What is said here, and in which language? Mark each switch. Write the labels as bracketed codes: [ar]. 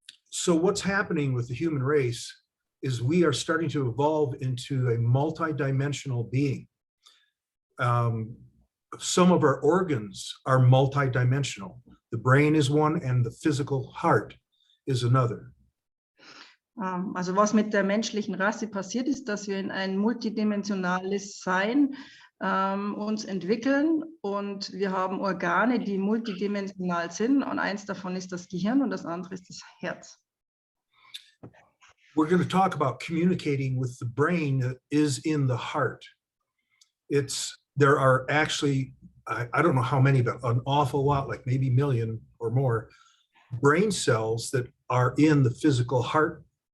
[en] So what's happening with the human race is we are starting to evolve into a multidimensional being. Some of our organs are multidimensional. The brain is one and the physical heart is another. [de] Also was mit der menschlichen Rasse passiert ist, dass wir in ein multidimensionales Sein uns entwickeln und wir haben Organe, die multidimensional sind und eins davon ist das Gehirn und das andere ist das Herz. [en] We're going to talk about communicating with the brain that is in the heart. There are actually, I don't know how many, but an awful lot, like maybe a million or more brain cells that are in the physical heart